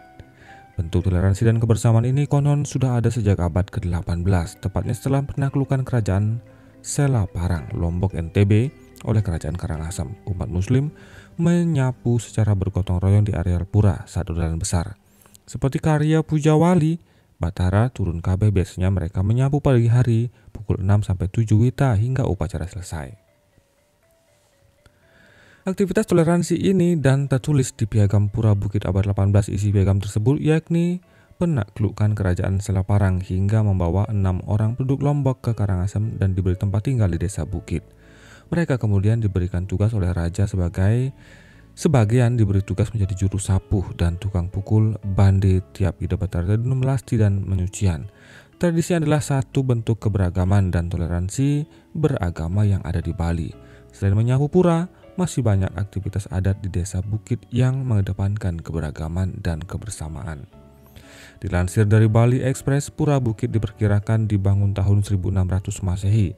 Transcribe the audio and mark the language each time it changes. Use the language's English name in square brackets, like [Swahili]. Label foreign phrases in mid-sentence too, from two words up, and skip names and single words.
[Indonesian] Bentuk toleransi dan kebersamaan ini konon sudah ada sejak abad ke-18, tepatnya setelah penaklukan kerajaan Selaparang, Lombok, NTB oleh kerajaan Karangasem. Umat muslim menyapu secara bergotong royong di areal pura saat udalan besar. Seperti karya Pujawali, [Balinese] Batara turun kabeh, [Indonesian] biasanya mereka menyapu pagi hari pukul 6-7 wita hingga upacara selesai. Aktivitas toleransi ini dan tertulis di Piagam Pura Bukit abad 18. Isi piagam tersebut yakni penaklukan kerajaan Selaparang hingga membawa 6 orang penduduk Lombok ke Karangasem dan diberi tempat tinggal di Desa Bukit. Mereka kemudian diberikan tugas oleh raja sebagian diberi tugas menjadi juru sapuh dan tukang pukul bande tiap ida Batara melasti dan menyucian. Tradisi adalah satu bentuk keberagaman dan toleransi beragama yang ada di Bali. Selain menyapu pura, masih banyak aktivitas adat di Desa Bukit yang mengedepankan keberagaman dan kebersamaan. Dilansir dari Bali Express, Pura Bukit diperkirakan dibangun tahun 1600 Masehi.